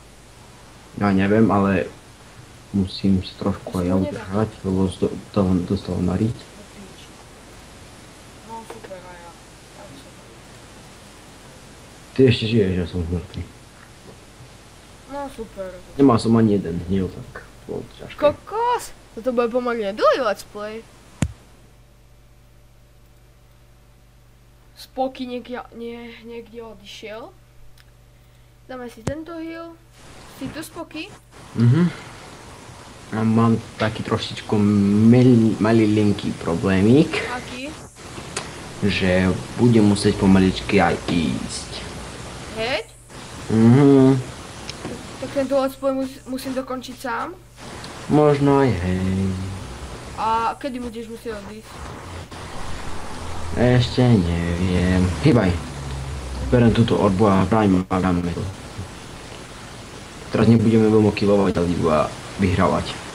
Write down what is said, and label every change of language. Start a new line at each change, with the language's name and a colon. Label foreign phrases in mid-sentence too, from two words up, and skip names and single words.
Slovak: Ja neviem, ale musím sa trošku aj ja udržať, lebo dostal na riť. No super, a ja. Ty ešte žiješ, ja som mŕtvy. No super. Nemal som ani jeden heal, tak bolo to ťažké. Kokos! Toto bude pomaly dlhý
English: let's play.
Slovak: Spoky niekde odišiel. Dáme si tento heal. Si tu Spoky? A mám taký trošičku malilinký problémik, Aký? že budem musieť pomaličky aj ísť. Heď? Tak tento
English: let's play
Slovak: musím dokončiť sám. Možno aj hej. A kedy budeš musieť odísť? Ešte neviem. Hýbaj. Berem túto orbu a hráme to. Teraz nebudeme veľmi killovať, ale iba vyhrávať.